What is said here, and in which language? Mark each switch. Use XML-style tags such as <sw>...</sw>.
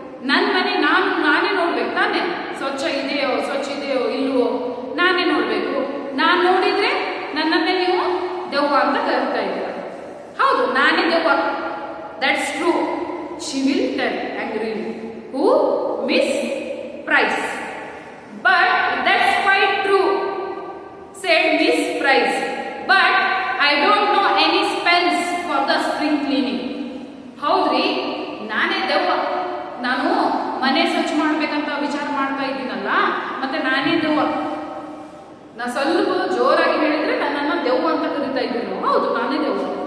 <kn>ನನ್ನ ಮನೆ ನಾನೇ ನೋಡ್ಬೇಕು ತಾನೆ, ಸ್ವಚ್ಛ ಇದೆಯೋ ಇಲ್ವೋ ನಾನೇ ನೋಡ್ಬೇಕು. ನಾನ್ ನೋಡಿದ್ರೆ ನನ್ನನ್ನೇ ನೀವು ದೆವ್ವ ಅಂತ ಕರಿತಾ ಇದ್ದೀರ. ಹೌದು, ನಾನೇ ದೆವ್ವ.</kn> <en>That's true, she will tell angrily. Who? Miss Price. But that's quite true, said Miss Price. But I don't know any spells for the spring cleaning.</en> <kn>ಹೌದ್ರಿ, ನಾನೇ ದೆವ್ವ. ನಾನು ಮನೆ ಸ್ವಚ್ಛ ಮಾಡ್ಬೇಕಂತ ವಿಚಾರ ಮಾಡ್ತಾ ಇದ್ದೀನಲ್ಲ, ಮತ್ತೆ ನಾನೇ ದೆವ್ವ. ನಾ ಸ್ವಲ್ಪ ಜೋರಾಗಿ ಹೇಳಿದ್ರೆ ನನ್ನನ್ನು ದೆವ್ವ ಅಂತ ಕರಿತಾ ಇದ್ದೀನಿ. ಹೌದು, ನಾನೇ ದೆವ್ವ.</kn>